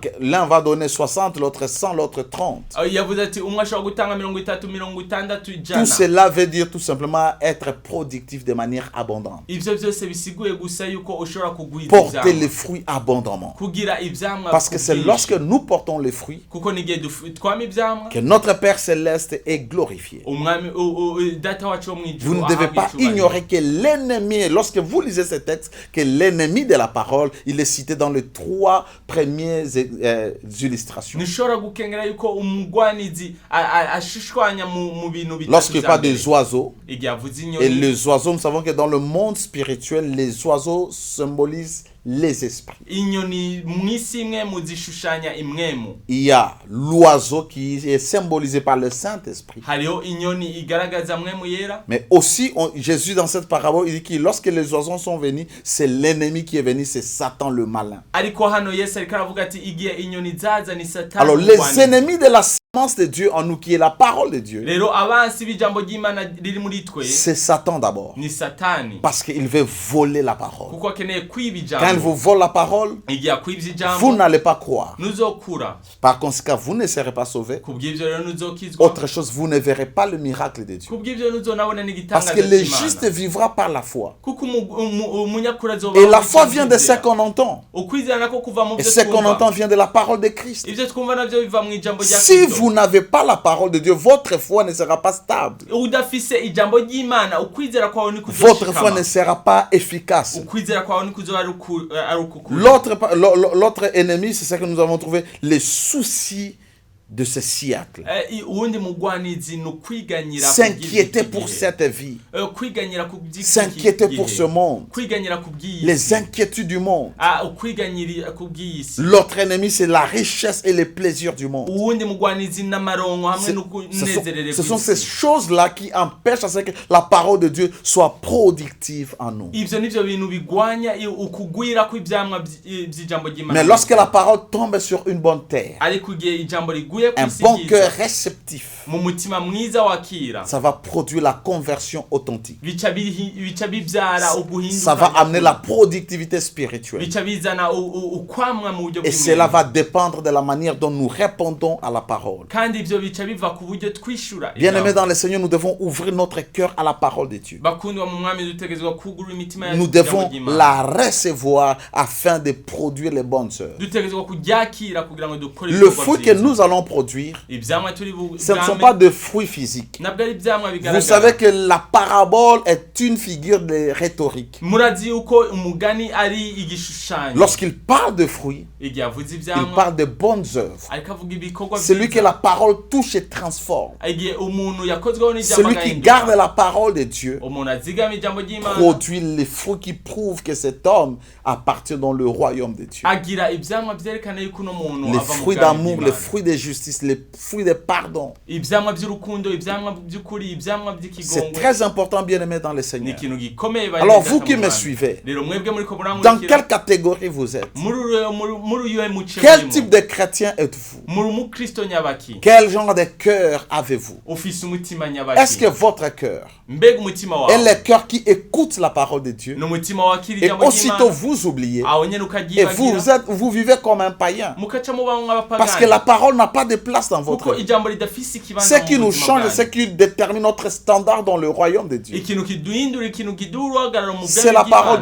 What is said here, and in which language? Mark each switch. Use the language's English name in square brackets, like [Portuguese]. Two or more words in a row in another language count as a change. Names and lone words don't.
[French] que l'un va donner 60, l'autre 100, l'autre 30. [Rundi] yavuze ati umwe ashobora gutanga 30, 60, [French] Tout [Rundi] ijana. [French] cela veut dire tout simplement être productif de manière abondante. [Rundi] ivyo byose bisiguye gusa yuko ushobora kugwiza [French] Porter les [Rundi] ivyamwa. [French] fruits abondamment. [Rundi] kugira ivyamwa [French] Parce que c'est [Rundi] ku bwinshi. [French] lorsque nous portons les fruits [Rundi] kuko n'igihe twama ivyamwa [French] que notre Père céleste est glorifié. [Rundi] umwami data wacu wo mw'ijuru [French] Vous ne devez [Rundi] ahabwa [French] pas [Rundi] icubahiro. [French] ignorer que l'ennemi, lorsque vous lisez ce texte, que l'ennemi de la parole, il est cité dans les 3 premières illustrations. [Rundi] ntushobora gukengera yuko umugwanizi ashushwanya mu bintu bitatu [French] Lorsqu'il [Rundi] vya [French] parle [Rundi] mbere. [French] des oiseaux, [Rundi] igihe avuze [French] et [Rundi] inyoni. [French] les oiseaux, nous savons que dans le monde spirituel, les oiseaux symbolisent les esprits. [Rundi] inyoni mw'isi imwe muzishushanya imwemu. [French] Il y a l'oiseau qui est symbolisé par le Saint-Esprit. [Rundi] hariho inyoni igaragaza mwemu yera. [French] Mais aussi, Jésus, dans cette parabole, il dit que lorsque les oiseaux sont venus, c'est l'ennemi qui est venu, c'est Satan le malin. [Rundi] ariko hano Yesu ariko aravuga ati igihe inyoni zaza ni Satani. [French] Alors, les [Rundi] umugwanizi. [French] ennemis de la semence de Dieu en nous, qui est la parole de Dieu, [Rundi] rero abansi b'ijambo ry'Imana riri muri twe [French] c'est Satan d'abord. [Rundi] ni Satani. [French] Parce qu'il veut voler la parole. [Rundi] kuko akeneye kwiba [French] Quand il [Rundi] ijambo. [French] vous vole la parole, [Rundi] igihe akwibye [French] vous [Rundi] ijambo [French] n'allez pas croire. [Rundi] ntuzokura. [French] Par conséquent, vous ne serez pas sauvés. [Rundi] kubw'ivyo rero ntuzokizwa. [French] Autre chose, vous ne verrez pas le miracle de Dieu. [Rundi] kubw'ivyo ntuzonabona [French] Parce [Rundi] n'igitangaza [French] que le [Rundi] c'Imana. [French] juste vivra par la foi. [Rundi] kuko umunyakuri azoba [French] Et la foi vient de ce qu'on entend. [Rundi] ukwizera nako kuva mu [French] Et [Rundi] byo [French] ce qu'on [Rundi] twumva. [French] entend vient de la parole de Christ. [Rundi] ivyo twumva navyo biva mu ijambo rya [French] Si [Rundi] Kristo. [French] vous n'avez pas la parole de Dieu, votre foi ne sera pas stable. [Rundi] udafise ijambo ry'Imana ukwizera kwawe ni [French] Votre foi ne [Rundi] kuzoshikama. [French] sera pas efficace. [Rundi] ukwizera kwawe ni kuzoba ari ukukuri. [French] L'autre ennemi, c'est ce que nous avons trouvé, les soucis de ce siècle. [Rundi] uwundi mugwanizi ni ukwiganyira [French] S'inquiéter pour cette vie. [Rundi] kwiganyira ku [French] S'inquiéter pour ce monde. [Rundi] kwiganyira ku bw'isi [French] Les inquiétudes du monde. [Rundi] ukwiganyira ku bw'isi [French] L'autre ennemi, c'est la richesse et les plaisirs du monde. [Rundi] uwundi mugwanizi n'amaronko hamwe no kunezerere [French] Ce sont ces choses-là qui empêchent à ce que la parole de Dieu soit productive en nous. [Rundi] ivyo nivyo bintu bigwanya ukugwira kw'ivyamwa by'ijambo ry'Imana. [French] Mais lorsque la parole tombe sur une bonne terre, [Rundi] ariko igihe ijambo riguye [French] un [Rundi] kw'isi [French] bon [Rundi] ryiza, [French] cœur réceptif, [Rundi] mu mutima mwiza wakira [French] ça va produire la conversion authentique. [Rundi] bica bivyara uguhinduka [French] Ça va amener la productivité spirituelle. [Rundi] bica bizana ukwamwa mu buryo [French] Et cela [Rundi] bw'imana [French] va dépendre de la manière dont nous répondons à la parole. [Rundi] kandi ivyo bica biva ku buryo twishura [French] Bien-aimés dans le Seigneur, nous devons ouvrir notre cœur à la parole de Dieu. [Rundi] bakundwa mu mwami dutegerezwa kugurura imitima yacu [French] Nous [Rundi] ku ijambo [French] devons [Rundi] ry'Imana. [French] la recevoir afin de produire les bonnes œuvres. [Rundi] dutegerezwa kuryakira kugira ngo dukore [French] Le [Rundi] ibikorwa [French] fruit que [Rundi] vyiza. [French] nous allons produire, [Rundi] ivyamwa turi [French] ce ne sont pas de fruits physiques. [Rundi] nabwo ari ivyamwa [French] Vous [Rundi] bigaragara. [French] savez que la parabole est une figure de rhétorique. [Rundi] murazi yuko umugani ari igishushanyo [French] Lorsqu'il parle de fruits, [Rundi] igihe avuze [French] il [Rundi] ivyamwa [French] parle de bonnes œuvres. [Rundi] ariko avuga ibikorwa [French] Celui que la parole touche et transforme. [Rundi] igihe umuntu yakozweho n'ijambo [French] Celui qui [Rundi] agahinduka. [French] garde la parole de Dieu [Rundi] umuntu azigama ijambo ry'Imana [French] produit les fruits qui prouvent que cet homme appartient dans le royaume de Dieu. [Rundi] agira ivyamwa vyerekana yuko uno muntu [French] Les [Rundi] ava mu [French] fruits [Rundi] bwami [French] d'amour, [Rundi] bw'Imana. [French] les fruits de justice, les fruits de pardon. [Rundi] ivyamwa vy'urukundo ivyamwa vy'ukuri ivyamwa [French] C'est [Rundi] vy'ikigongwe [French] très important, bien-aimés dans le [Rundi] ni [French] Seigneur. [Rundi] ikintu gikomeye bari [French] Alors [Rundi] data [French] vous [Rundi] mu [French] qui me [Rundi] Mana. [French] suivez, [Rundi] rero mwebwe muriko [French] dans [Rundi] murankurikira [French] quelle catégorie vous êtes? [Rundi] muri uyo muce [French] Quel [Rundi] murimo? [French] type de chrétien êtes-vous? [Rundi] muri umukristo nyabaki [French] Quel genre de cœur avez-vous? [Rundi] ufise umutima [French] Est-ce que [Rundi] nyabaki [French] votre cœur [Rundi] mbega umutima [French] est [Rundi] wawe [French] le cœur qui écoute la parole de Dieu [Rundi] ni umutima wakira [French] et [Rundi] ijambo [French] aussitôt [Rundi] ry'Imana [French] vous oubliez [Rundi] aho nyene [French] et [Rundi] ukaryibagira [French] vous vivez comme un païen? [Rundi] mukaca mubaho [French] Parce que [Rundi] nk'abapagani [French] la parole n'a pas de place dans votre [Rundi] kuko [French] vie. [Rundi] ijambo ridafise [French] Ce [Rundi] ikibanza [French] qui [Rundi] mu [French] nous [Rundi] buzima [French] change, [Rundi] bwanyu. [French] ce qui détermine notre standard dans le royaume de Dieu. [Rundi] ikintu kiduhindura ikintu kiduha uruhagararo mu [French] C'est [Rundi] bwami [French] la parole